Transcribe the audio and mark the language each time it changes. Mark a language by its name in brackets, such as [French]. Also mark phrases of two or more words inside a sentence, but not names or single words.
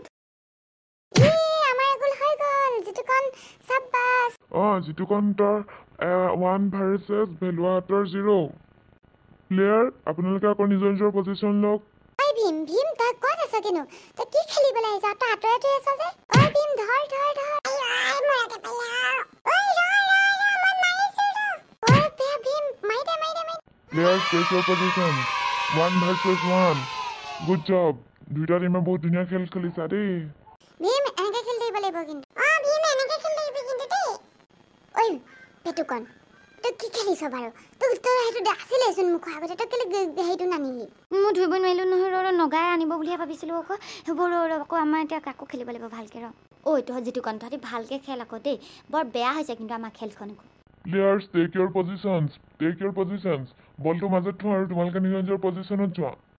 [Assamese] আমাৰ গোল হৈ গ'ল জিতুকণ চাব্বাছ জিতুকণ তাৰ 1 ভাৰ্চেছ ভেলুৱাহঁতৰ 0 প্লেয়াৰ আপোনালোকে আকৌ নিজৰ পজিশ্যন লওক ভীম তই ক'ত আছ কিনো তই কি খেলিবলৈ আহিছ তই আঁতৰাই আছ যে ভীম ধৰ [English] Players take your positions 1 versus 1 good job [Assamese] দুইটা টিমে বহুত ধুনীয়া খেল খেলিছা দেই ভীম এনেকৈ খেলি থাকিব লাগিব কিন্তু ভীম এনেকৈ খেলি থাকিবি কিন্তু দেই ঐ পেটুকণ তই কি খেলিছ বাৰু তই সেইটো আছিলেচোন মুখৰ আগতে তই কেলৈ সেইটো নানিলি মই ধৰিব নোৱাৰিলোঁ নহয় নগাই আনিব বুলিহে ভাবিছিলোঁ আকৌ সেইবোৰ আকৌ আমাৰ এতিয়া কাকো খেলিব লাগিব ভালকৈ তহঁত জিতুকণ তহঁতি ভালকৈ খেল আকৌ দেই বৰ বেয়া হৈছে কিন্তু আমাৰ খেলখন আকৌ [English] Players take your positions [Assamese] বলটো মাজত থোৱা আৰু তোমালোকে নিজৰ পজিশ্যনত যোৱা